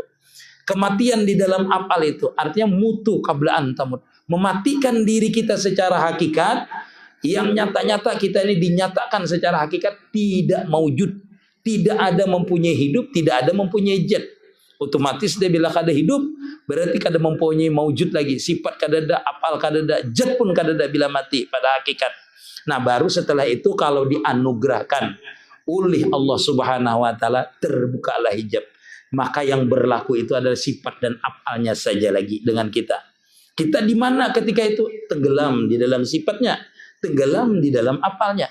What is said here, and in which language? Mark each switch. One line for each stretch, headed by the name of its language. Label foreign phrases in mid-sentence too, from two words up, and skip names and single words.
Indonesian: Kematian di dalam apal itu. Artinya
Arabic: موتوا قبل أن تموتوا.
Indonesian: Mematikan diri kita secara hakikat. Yang nyata-nyata kita ini dinyatakan secara hakikat tidak maujud. Tidak ada mempunyai hidup, tidak ada mempunyai zat.
Banjar: Otomatis dia bila kada hidup, berarti kada mempunyai maujud lagi. Sifat kada ada, apal kada ada, zat pun kada ada bila mati pada hakikat.
Indonesian: Nah, baru setelah itu kalau dianugerahkan oleh Allah
Arabic: سبحانه وتعالى,
Indonesian: terbukalah hijab. Maka yang berlaku itu adalah sifat dan apalnya saja lagi dengan kita. Kita di mana ketika itu? Tenggelam di dalam sifatnya, tenggelam di dalam apalnya.